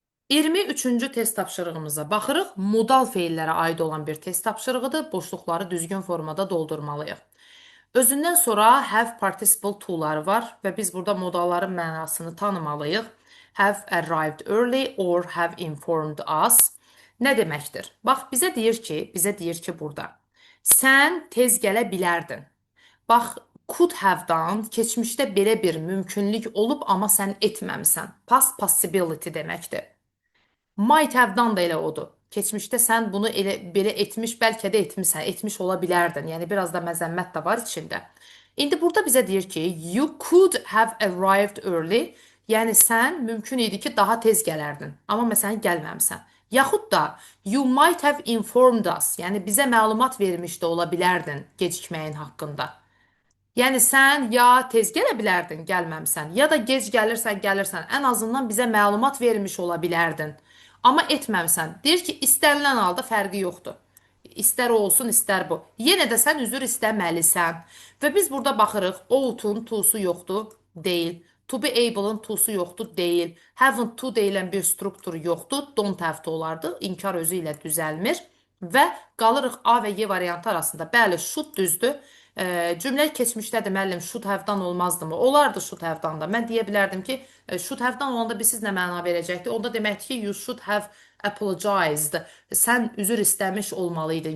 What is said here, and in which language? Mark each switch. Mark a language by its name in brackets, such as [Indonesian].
[Azerbaijani] 23-cü test tapşırığımıza baxırıq. Modal feillərə aid olan bir test tapşırığıdır. Boşluqları düzgün formada doldurmalıyıq. Özündən sonra have participle to'ları var və biz burada modalların mənasını tanımalıyıq. [English] Have arrived early or have informed us. [Azerbaijani] Nə deməkdir? Bax, bizə deyir ki burada. Sən tez gələ bilərdin. Bax, could have-dan keçmişdə belə bir mümkünlük olub, amma sən etməmisən. Past possibility deməkdir. Might have-dan da elə odur. Keçmişdə sən bunu elə belə etmiş, bəlkə də etmisən, etmiş ola bilərdin. Yəni biraz da məzəmmət də var içində. İndi burada bizə deyir ki, [English] you could have arrived early. [Azerbaijani] Yəni sən mümkün idi ki, daha tez gələrdin, amma məsələn gəlməmisən. Yaxud da [English] you might have informed us. [Azerbaijani] Yəni bizə məlumat vermiş də ola bilərdin gecikməyin haqqında. Yəni sən ya tez gələ bilərdin, gəlməmisən, ya da gec gəlirsən, ən azından bizə məlumat vermiş ola bilərdin. Amma etməmisən. Deyir ki, istənilən halda fərqi yoxdur. İstər o olsun, istər bu. Yenə də sən üzr istəməlisən. Və biz burada baxırıq, ought-un to'su yoxdur, deyil. To be able-ın to'su yoxdur, deyil. Haven't to deyilən bir struktur yoxdur, [English] don't have to [Azerbaijani] olardı. İnkar özü ilə düzəlmir. Və qalırıq A və Y variantı arasında. Bəli, should düzdür. Cümlə keçmişdədir, müəllim, should have-dan olmazdımı? Olardı should have-dan da. Mən deyə bilərdim ki, should have-dan olanda biz siz nə məna verəcəkdi? Onda deməkdir ki, [English] you should have apologized. [Azerbaijani] Sən üzr istəmiş olmalıydın.